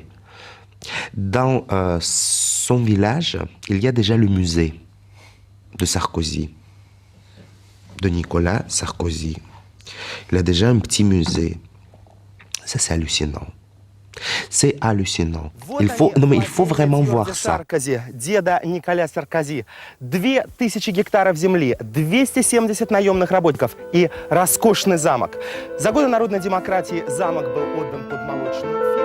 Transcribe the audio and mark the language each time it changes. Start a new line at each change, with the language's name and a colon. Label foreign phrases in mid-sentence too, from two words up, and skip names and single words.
French: Dans son village, il y a déjà le musée de Sarkozy, de Nicolas Sarkozy. Il a déjà un petit musée. Ça, c'est hallucinant. C'est hallucinant. Il faut vraiment voir ça.
Russian: Саркози, деда Николя Саркози. 2000 гектаров земли, 270 наемных работников и роскошный замок. За годы народной демократии замок был отдан под молочную